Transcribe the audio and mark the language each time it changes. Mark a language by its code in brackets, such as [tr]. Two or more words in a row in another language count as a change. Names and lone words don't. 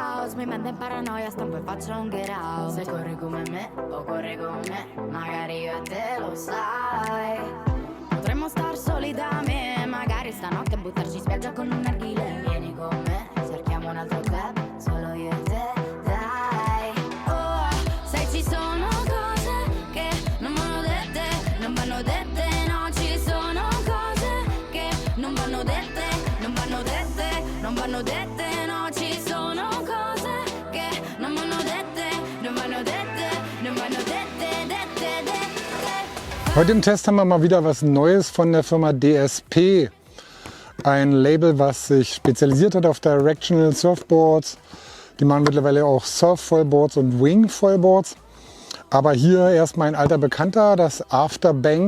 [it] mi manda in paranoia, stampo e faccio un [en] get out. [it] Se corri come me o corri con me, magari io e te lo sai. Potremmo star soli da me, magari stanotte buttarci in spiaggia con un narghile. Vieni con me, cerchiamo un altro club, solo io e te, dai. Oh, sai ci sono cose che non vanno dette, non vanno dette, no, ci sono cose che non vanno dette, non vanno dette, non vanno dette, no, ci sono cose che non vanno dette, non vanno dette, non vanno dette, dette, dette. [de] Heute im Test haben wir mal wieder was Neues von der Firma DSP. Ein Label, was sich spezialisiert hat auf [en] Directional Surfboards. [de] Die machen mittlerweile auch Surf-Foilboards und Wing-Foilboards. Aber hier erstmal ein alter Bekannter, das Afterbang.